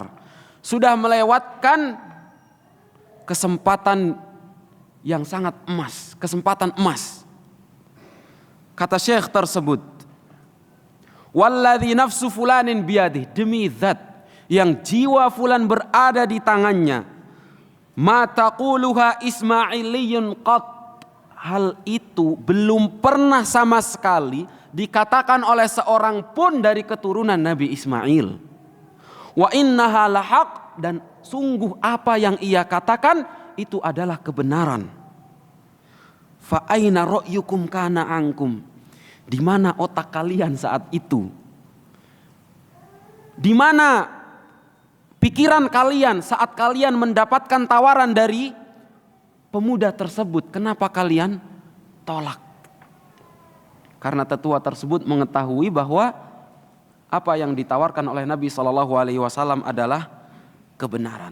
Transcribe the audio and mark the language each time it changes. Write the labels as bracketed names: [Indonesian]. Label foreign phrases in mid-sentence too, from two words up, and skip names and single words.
[Indonesian] Sudah melewatkan kesempatan yang sangat emas, kesempatan emas. Kata syekh tersebut, [Arabic] والذي نفس فلان بيده, [Indonesian] demi zat yang jiwa fulan berada di tangannya, [Arabic] ما تقولها إسماعيليون قط, [Indonesian] hal itu belum pernah sama sekali dikatakan oleh seorang pun dari keturunan Nabi Ismail. [Arabic] وإنها لحق, [Indonesian] dan sungguh apa yang ia katakan itu adalah kebenaran. [Arabic] فأين رأيكم كان عنكم? [Indonesian] Di mana otak kalian saat itu? Di mana pikiran kalian saat kalian mendapatkan tawaran dari pemuda tersebut? Kenapa kalian tolak? Karena tetua tersebut mengetahui bahwa apa yang ditawarkan oleh Nabi SAW adalah kebenaran.